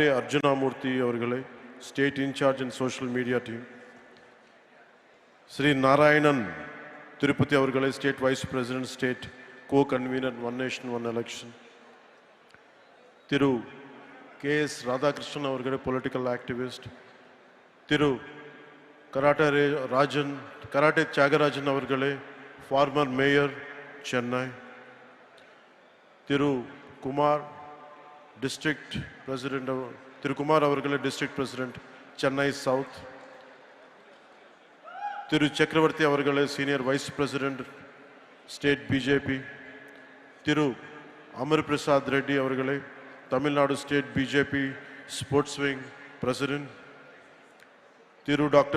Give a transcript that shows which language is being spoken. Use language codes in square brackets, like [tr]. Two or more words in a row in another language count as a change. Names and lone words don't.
[en] Arjunamurthy அவர்களே, State In-charge and Social Media Team, Sri Narayanan Tirupati அவர்களே, State Vice President, State Co-Convener, One Nation, One Election, Thiru K.S. Radhakrishnan அவர்களே, Political Activist, Thiru Karate Chagarajan அவர்களே, Former Mayor, Chennai, Thiru Kumar, District President, Thiru Kumar அவர்களே, District President, Chennai South, Thiru Chakravarti அவர்களே, Senior Vice President, State BJP, Thiru Amar Prasad Reddy அவர்களே, Tamil Nadu State BJP Sports Wing President, Thiru Dr.